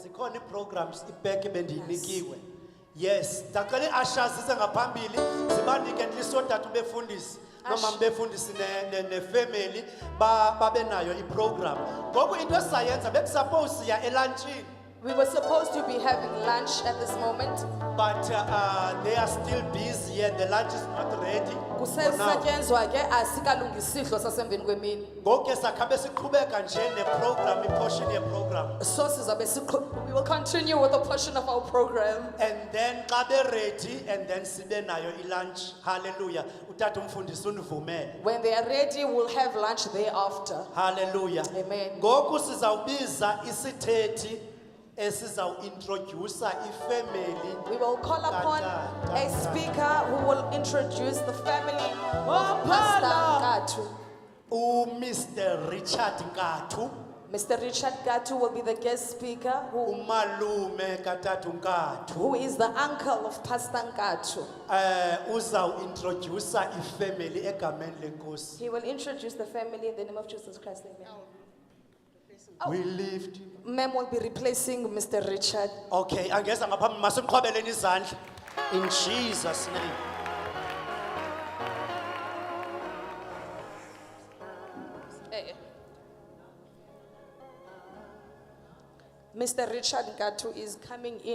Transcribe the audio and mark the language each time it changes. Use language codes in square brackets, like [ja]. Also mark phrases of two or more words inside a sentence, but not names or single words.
[xh] zikhona programs ibheke bendiyinikiwe. Yes, ndaqale ashazise ngaphambili zibanike lisodatu befundisi noma befundisi ne-family babe nayo iprogram. Ngoku into esizayenza bekusuppose ya elunchini. [en] We were supposed to be having lunch at this moment. But they are still busy and the lunch is not ready. [xh] Kusesatyenzwa ke asikalungisidlo sasemveni kwemini. Ngoku ke sakhabe siqhubeka nje neprogram iportion yeprogram. [en] So we will continue with the portion of our program. And then xa be ready and then [xh] sibe nayo ilunch. [en] Hallelujah. [xh] Utata umfundisi undivumele. [en] When they are ready, we'll have lunch thereafter. Hallelujah. Amen. [xh] Ngoku sizawubiza isithethi introduce ifamily. [en] We will call upon a speaker who will introduce the family of Pastor Nkathu. Mr. Richard Nkathu. Mr. Richard Nkathu will be the guest speaker [xh] Umalume kaTata Nkathu. [en] who is the uncle of Pastor Nkathu. [xh] Uzaw introduce ifamily egameni lenkosi. [en] He will introduce the family in the name of Jesus Christ. Amen. We lift. Ma'am will be replacing Mr. Richard. [xh] Okay, angeza ngaphambi masimqhobeleni izandla. [en] In Jesus' name. Mr. Richard Nkathu is coming in.